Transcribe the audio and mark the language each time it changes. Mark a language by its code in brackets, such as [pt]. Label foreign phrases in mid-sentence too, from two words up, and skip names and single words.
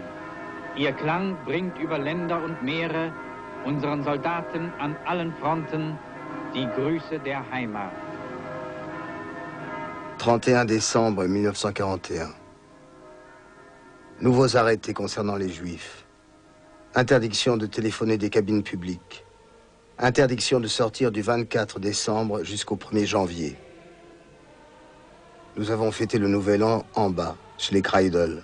[de] Ihr Klang bringt über Länder und Meere unseren Soldaten an allen Fronten die Grüße der Heimat. [fr] 31 décembre 1941. Nouveaux arrêtés concernant les Juifs. Interdiction de téléphoner des cabines publiques. Interdiction de sortir du 24 décembre jusqu'au 1er janvier. Nous avons fêté le Nouvel An en bas, chez les Kreidel.